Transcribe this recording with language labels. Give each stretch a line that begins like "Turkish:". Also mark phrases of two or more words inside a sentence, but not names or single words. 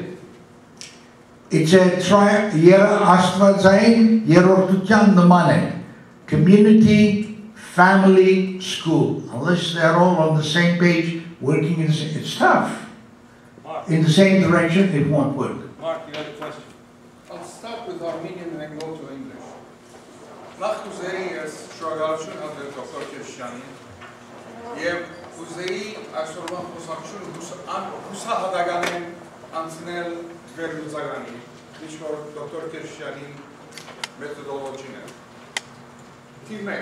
English: It's a community, family, school. Unless they're all on the same page, working in the same, it's tough. Mark. In the same direction, it won't work. Mark, you had a question. I'll start with Armenian and then go to English.
Armenian: Նախ կուզեի ես շնորհակալություն հատել դոկտոր Քեշիշյանին եւ կուզեի այսօրվա խոսակցությունը հուսահատականեն անցնել վերլուծականի, ինչ որ դոկտոր Քեշիշյանի մեթոդոլոգին է։ Թիվ 1.